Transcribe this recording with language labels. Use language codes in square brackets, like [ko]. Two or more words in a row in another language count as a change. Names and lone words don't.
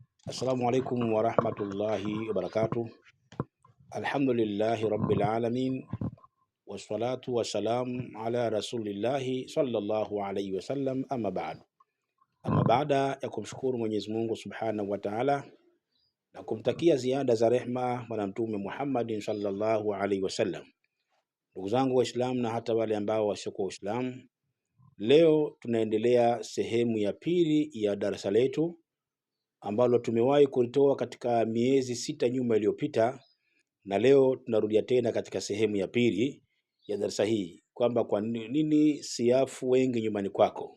[ar] السلام عليكم ورحمة الله وبركاته. الحمد لله رب العالمين، والصلاة والسلام على رسول الله صلى الله عليه وسلم، أما بعد. [sw] Ama baada ya kumshukuru Mwenyezi Mungu [ar] سبحانه وتعالى [sw] na kumtakia ziada za rehma bwana Mtume Muhammadin [ar] صلى الله عليه وسلم, [sw] ndugu zangu Waislamu na hata wale ambao wasiokuwa Waislamu, leo tunaendelea sehemu ya pili ya darasa letu ambalo tumewahi kulitoa katika miezi 6 nyuma iliyopita, na leo tunarudia tena katika sehemu ya pili ya darasa hii, kwamba kwa nini siafu wengi nyumbani kwako.